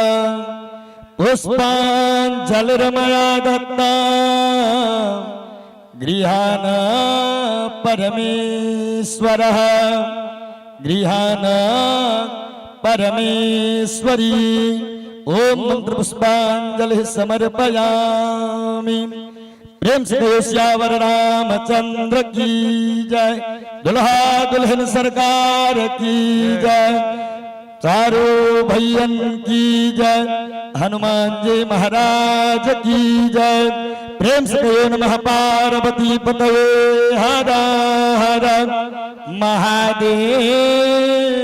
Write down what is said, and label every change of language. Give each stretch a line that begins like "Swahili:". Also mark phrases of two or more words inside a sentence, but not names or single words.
Sanskrit: पुष्पाञ्जलिर्मया दत्ता गृहाण परमेश्वरः गृहाण परमेश्वरी। ओम मंत्र पुष्पांजलि समर्पयामि।
Hindi: प्रेम से श्यावर रामचंद्र की जय। दुल्हा दुल्हन सरकार की जय। चारों भैयन की जय, हनुमान जी महाराज की जय। प्रेम से कहो
Sanskrit: नमः पार्वती पतये हर हर महादेव।